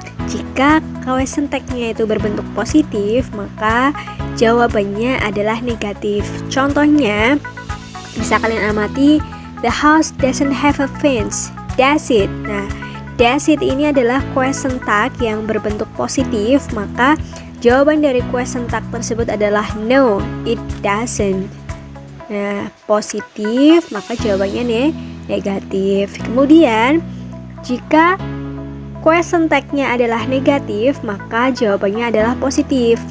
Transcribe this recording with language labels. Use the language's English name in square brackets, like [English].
[Indonesian] Jika question tagnya itu berbentuk positif, maka jawabannya adalah negatif. Contohnya, bisa kalian amati, [English] the house doesn't have a fence, does it? [Indonesian] Nah, does it ini adalah question tag yang berbentuk positif, maka jawaban dari question tag tersebut adalah [English] no, it doesn't. [Indonesian] Nah, positif, maka jawabannya negatif. Kemudian, jika question tag-nya adalah negatif, maka jawabannya adalah positif.